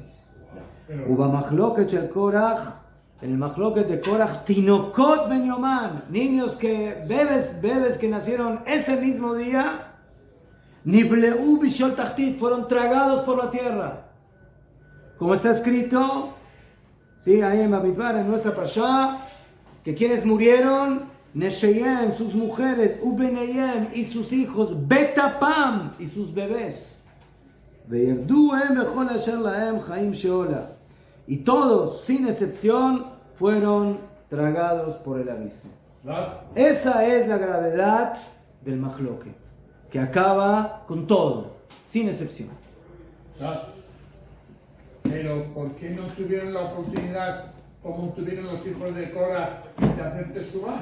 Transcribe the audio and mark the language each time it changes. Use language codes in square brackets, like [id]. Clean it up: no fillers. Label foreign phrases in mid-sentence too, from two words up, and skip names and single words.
[es] Hubo Mahloket el Korach. En el Mahloket de Korach, [he] תינוקות בן יומן, [es] niños que, bebés que nacieron ese mismo día, [he] נבלעו בשאול תחתית, [es] fueron tragados por la tierra. Como está escrito, sí, ahí en Bamidbar, en nuestra Parsha, que quienes murieron, Nesheyem, sus mujeres, Ubeneyem, y sus hijos, Betapam, y sus bebés. [he] וירדו הם בכל אשר להם חיים שאולה. [es] Y todos, sin excepción, fueron tragados por el abismo. Esa es la gravedad del Mahloket, que acaba con todo, sin excepción. Pero ¿por qué no tuvieron la oportunidad, como tuvieron los hijos de Korah, de hacer Teshuvah?